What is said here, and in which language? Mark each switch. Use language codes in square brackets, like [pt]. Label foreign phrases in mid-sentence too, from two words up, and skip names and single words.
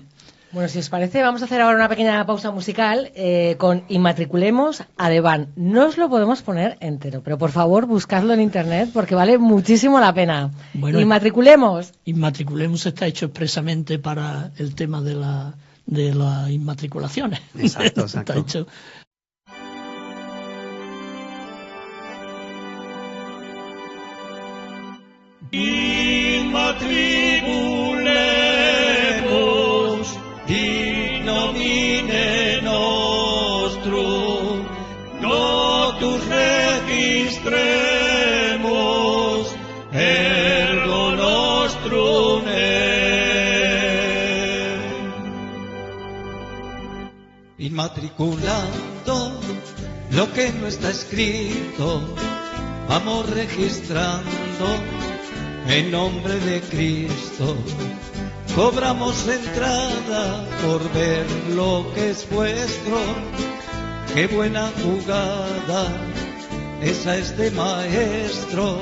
[es] Bueno, si os parece, vamos a hacer ahora una pequeña pausa musical con Inmatriculemos a Deván. No os lo podemos poner entero, pero por favor buscadlo en internet porque vale muchísimo la pena. Bueno, Inmatriculemos. Inmatriculemos está hecho expresamente para el tema de las inmatriculaciones. Exacto, exacto. Está hecho. [la] Inmatriculemos in nomine nostrum, totus [es] registremos [la] ergo nostrum [es] Inmatriculando lo que no está escrito, vamos registrando en nombre de Cristo. Cobramos la entrada por ver lo que es vuestro. Qué buena jugada, esa es de maestro.